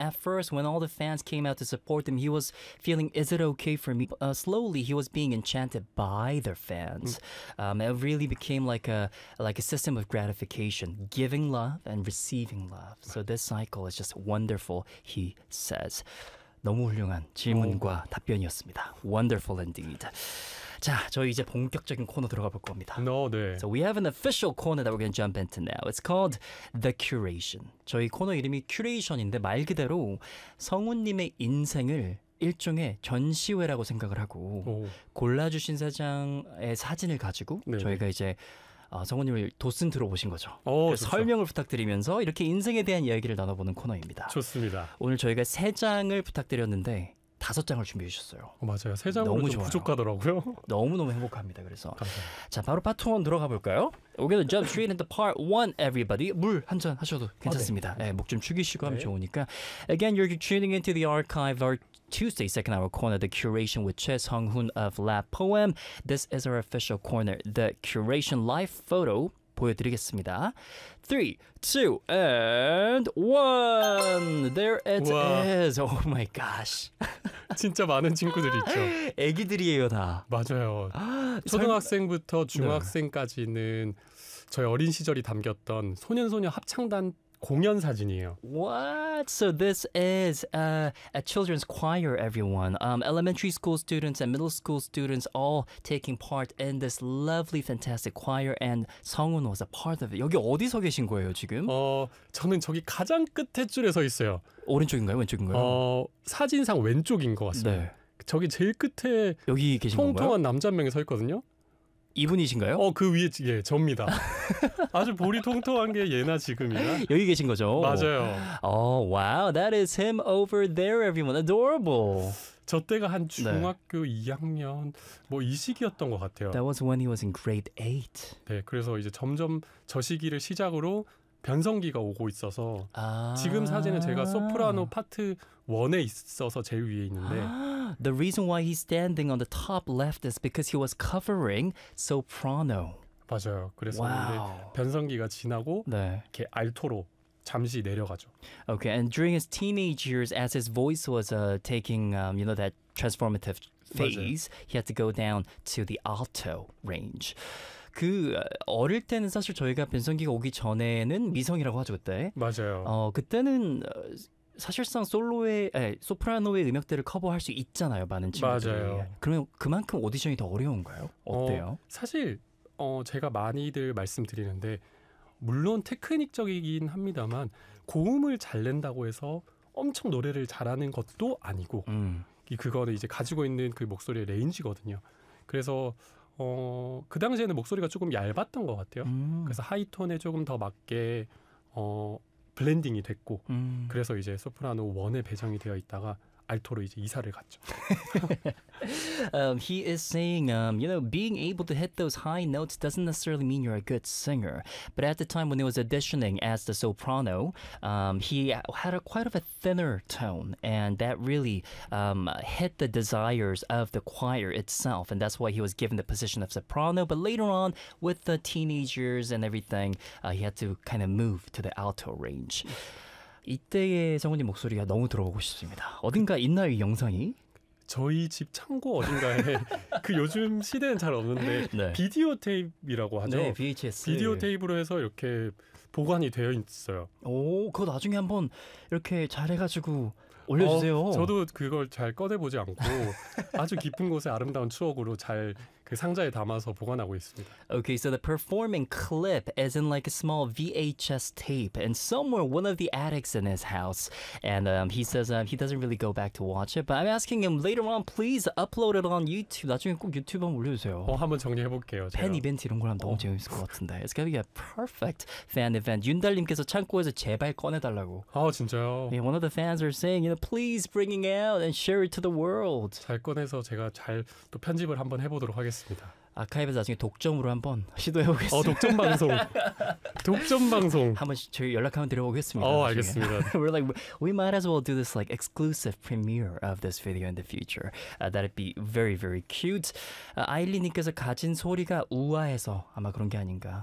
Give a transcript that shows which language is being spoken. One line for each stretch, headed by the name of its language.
English: At first, when all the fans came out to support them, he was feeling, is it okay for me? Slowly, he was being enchanted by their fans. It really became like a system of gratification, giving love and receiving love. So this cycle is just wonderful, he says.
Korean: 너무 훌륭한 질문과 오. 답변이었습니다.
English: Wonderful indeed.
Korean: 자, 저희 이제 본격적인 코너 들어가 볼 겁니다.
English: No,
Korean: 네.
English: So we have an official corner that we're going to jump into now. It's called The Curation.
Korean: 저희 코너 이름이 큐레이션인데 말 그대로 성우님의 인생을 일종의 전시회라고 생각을 하고 오. 골라주신 사장의 사진을 가지고 네. 저희가 이제 성우님을 도슨 들어보신 거죠. 오, 설명을 부탁드리면서 이렇게 인생에 대한 이야기를 나눠보는 코너입니다. 좋습니다. 오늘 저희가 세 장을 부탁드렸는데 다섯 장을 준비해 주셨어요. 맞아요. 세 장으로 너무 좀 좋아요. 부족하더라고요. 너무너무 행복합니다. 그래서 감사합니다. 자, 바로 파트 1 들어가 볼까요?
English: We're going to jump straight into part 1, everybody.
Korean: 물 한 잔 하셔도 괜찮습니다. 아, 네. 네, 목 좀 축이시고 네. 하면 좋으니까.
English: Again, you're tuning into the archive or Tuesday, second hour corner, The Curation with Choi Sung-hoon of Lab Poem. This is our official corner, The Curation Life Photo.
Korean: 보여드리겠습니다.
English: 3, 2, and 1! There it
Korean: 우와.
English: is. Oh my gosh.
Korean: 진짜 많은 친구들이 있죠. 애기들이에요, 다. 맞아요. 초등학생부터 중학생까지는 저희 어린 시절이 담겼던 소년소녀 합창단 공연 사진이에요. What? So this is a children's choir, everyone. Elementary school students and middle school students all taking part in this lovely, fantastic choir. And Sung-hoon was a part of it. 여기 어디서 계신 거예요, 지금? 저는 저기 가장 끝에 줄에 서 있어요. 오른쪽인가요, 왼쪽인가요? 사진상 왼쪽인 것 같습니다. 네. 저기 제일 끝에 여기 계신 건가요? 통통한 남자 한 명이 서 있거든요. 이분이신가요? 그 위에 예, 접니다. 아주 볼이 통통한 게 예나 지금이나 여기 계신 거죠? 맞아요.
English: Oh wow, that is him over there, everyone. Adorable.
Korean: 저 때가 한 중학교 네. 2학년 뭐 이 시기였던 것 같아요.
English: That was when he was in grade 8.
Korean: 네, 그래서 이제 점점 저 시기를 시작으로 변성기가 오고 있어서 아~ 지금 사진은 제가 소프라노 파트 1에 있어서 제일 위에 있는데
English: The reason why he's standing on the top left is because he was covering soprano.
Korean: 맞아요. 그래서 wow. 변성기가 지나고 네. 이렇게 알토로 잠시 내려가죠.
English: Okay, and during his teenage years, as his voice was taking, you know, that transformative phase,
Korean: 맞아요.
English: he had to go down to the alto range.
Korean: 그 어릴 때는 사실 저희가 변성기가 오기 전에는 미성이라고 하죠, 그때. 맞아요. 그때는 사실상 솔로의 소프라노의 음역대를 커버할 수 있잖아요, 많은 친구들이. 맞아요. 그러면 그만큼 오디션이 더 어려운가요? 어때요? 사실 제가 많이들 말씀드리는데 물론 테크닉적이긴 합니다만 고음을 잘 낸다고 해서 엄청 노래를 잘하는 것도 아니고 그거는 이제 가지고 있는 그 목소리의 레인지거든요. 그래서 그 당시에는 목소리가 조금 얇았던 것 같아요. 그래서 하이톤에 조금 더 맞게 블렌딩이 됐고 그래서 이제 소프라노 원에 배정이 되어 있다가 알토로 이제 이사를 갔죠.
English: he is saying, you know, being able to hit those high notes doesn't necessarily mean you're a good singer. But at the time when he was auditioning as the soprano, he had quite of a thinner tone, and that really hit the desires of the choir itself, and that's why he was given the position of soprano. But later on, with the teenagers and everything, he had to kind of move to the alto range.
Korean: 이때의 성우님 목소리가 너무 들어보고 싶습니다. 어딘가 있나요, 이 영상이? 저희 집 창고 어딘가에 그 요즘 시대는 잘 없는데 네. 비디오 테이프라고 하죠. 네, VHS. 비디오 테이프로 해서 이렇게 보관이 되어 있어요. 오, 그거 나중에 한번 이렇게 잘해가지고 올려주세요. 저도 그걸 잘 꺼내보지 않고 아주 깊은 곳에 아름다운 추억으로 잘 그 상자에 담아서 보관하고 있습니다.
English: Okay, so the performing clip is in like a small VHS tape and somewhere one of the attics in his house. And he says he doesn't really go back to watch it. But I'm asking him later on, please upload it on YouTube.
Korean: 나중에 꼭 유튜브 한번 올려주세요. 한번 정리해볼게요. 제가. 팬 이벤트 이런 걸 하면 너무 재밌을 것 같은데.
English: It's gonna be a perfect fan event.
Korean: 윤달님께서 창고에서 제발 꺼내달라고. 진짜요?
English: Yeah, one of the fans are saying, you know, please bring it out and share it to the world.
Korean: 잘 꺼내서 제가 잘 또 편집을 한번 해보도록 하겠습니다. 아카이브에서 나중에 독점으로 한번 시도해보겠습니다. 독점 방송. 독점 방송. 한번 저희 연락 한번 드려보겠습니다. 알겠습니다.
English: We're like, we might as well do this like exclusive premiere of this video in the future. That'd be very, very cute.
Korean: 아일리님께서 가진 소리가 우아해서 아마 그런 게 아닌가라고 말씀하시는데 저도 그런 것 같습니다, 확실히. 목소리가 정말 약간 천상계세요.